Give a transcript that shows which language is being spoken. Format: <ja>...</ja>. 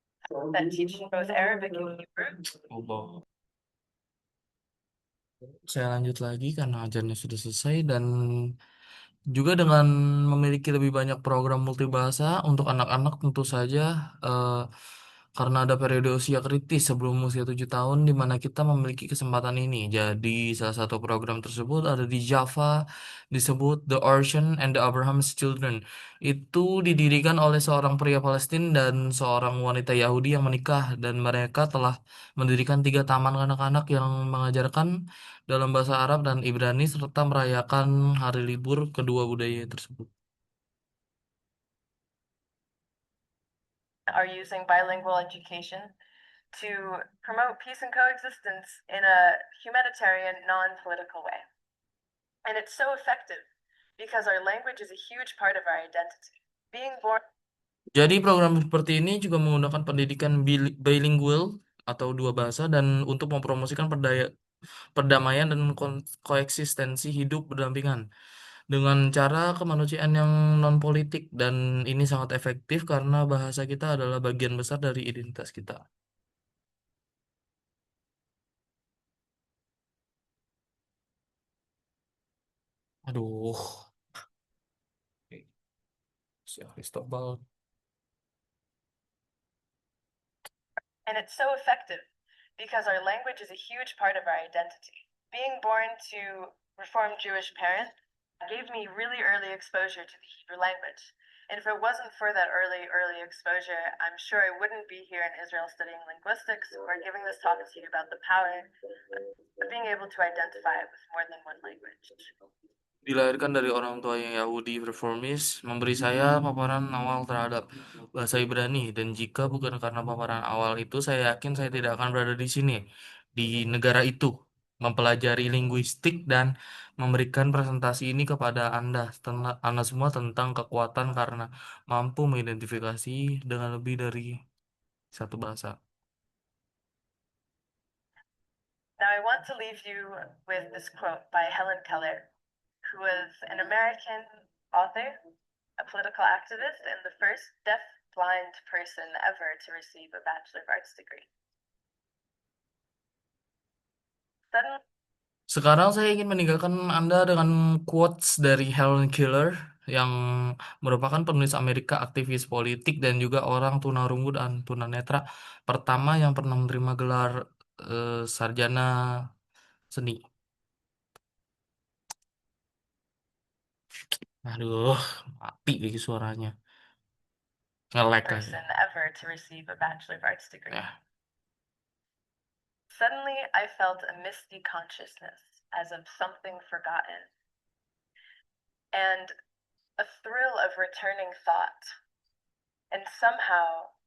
<en>That teach both Arabic and Hebrew.</en> <id>Allah. Saya lanjut lagi karena ajarnya sudah selesai dan juga dengan memiliki lebih banyak program multibahasa untuk anak-anak tentu saja eh, karena ada periode usia kritis sebelum usia 7 tahun di mana kita memiliki kesempatan ini. Jadi salah satu program tersebut ada di Java disebut The Ocean and the Abraham's Children. Itu didirikan oleh seorang pria Palestina dan seorang wanita Yahudi yang menikah dan mereka telah mendirikan 3 taman anak-anak yang mengajarkan dalam bahasa Arab dan Ibrani serta merayakan hari libur kedua budaya tersebut.</id> <en>Are using bilingual education to promote peace and coexistence in a humanitarian, non-political way. And it's so effective because our language is a huge part of our identity. Being born</en> <id>Jadi program seperti ini juga menggunakan pendidikan bilingual atau dua bahasa dan untuk mempromosikan perdamaian dan koeksistensi hidup berdampingan dengan cara kemanusiaan yang non politik dan ini sangat efektif karena bahasa kita adalah bagian besar dari identitas kita. Aduh, si Cristobal.</id> <en>And it's so effective because our language is a huge part of our identity. Being born to Reformed Jewish parents gave me really early exposure to the Hebrew language. And if it wasn't for that early exposure, I'm sure I wouldn't be here in Israel studying linguistics or giving this talk to you about the power of being able to identify with more than one language.</en> <id>Dilahirkan dari orang tua yang Yahudi reformis, memberi saya paparan awal terhadap bahasa Ibrani. Dan jika bukan karena paparan awal itu, saya yakin saya tidak akan berada di sini, di negara itu, mempelajari linguistik dan memberikan presentasi ini kepada Anda semua tentang kekuatan karena mampu mengidentifikasi dengan lebih dari satu bahasa.</id> <en>Now, I want to leave you with this quote by Helen Keller, who was an American author, a political activist, and the first deaf-blind person ever to receive a Bachelor of Arts degree. Suddenly,</en> <id>Sekarang saya ingin meninggalkan Anda dengan quotes dari Helen Keller yang merupakan penulis Amerika, aktivis politik, dan juga orang tunarungu dan tunanetra pertama yang pernah menerima gelar sarjana seni. Aduh, mati lagi suaranya. Nge-lag lagi.</id> <en>person ever to receive a Bachelor of Arts degree.</en> <id>Ya.</id> <en>Suddenly, I felt a misty consciousness as of something forgotten and a thrill of returning thought. And somehow,</en>